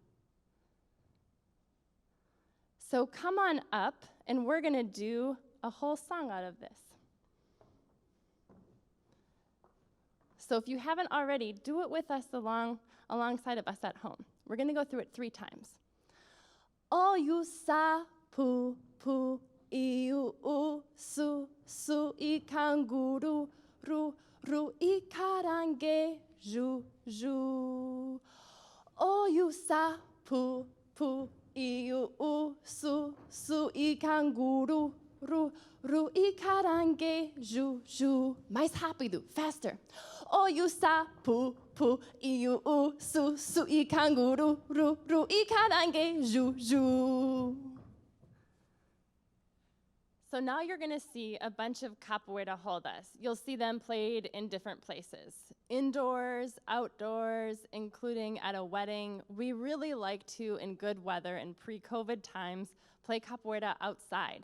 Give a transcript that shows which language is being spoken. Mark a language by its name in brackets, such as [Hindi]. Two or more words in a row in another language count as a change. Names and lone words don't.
[English] So come on up, and we're going to do a whole song out of this. So if you haven't already, do it with us alongside of us at home. We're going to go through it 3 times. [Portuguese] Oh, you sapu, pu, iu, su, su, I canguru, ru, ru, I caranguejo, ju. Oh, you sapu, pu, iu, su, su, I canguru, ru, ru, I caranguejo, ju. Mais rápido, [English] faster. [Portuguese] Oh, you sapu, pu, iu, su, su, I canguru, ru, ru, I caranguejo, ju. [English] So now you're going to see a bunch of capoeira rodas. You'll see them played in different places, indoors, outdoors, including at a wedding. We really like to, in good weather and pre-COVID times, play capoeira outside.